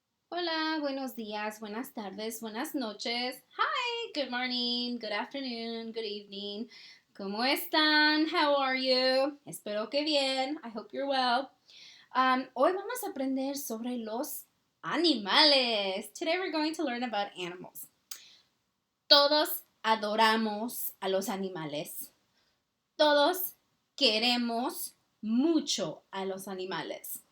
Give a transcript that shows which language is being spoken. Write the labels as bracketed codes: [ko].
[es] Hola, buenos días, buenas tardes, buenas noches. [en] Hi, good morning, good afternoon, good evening. [es] ¿Cómo están? [en] How are you? [es] Espero que bien. [en] I hope you're well. [es] Hoy vamos a aprender sobre los animales. [en] Today we're going to learn about animals. [es] Todos adoramos a los animales. Todos queremos mucho a los animales.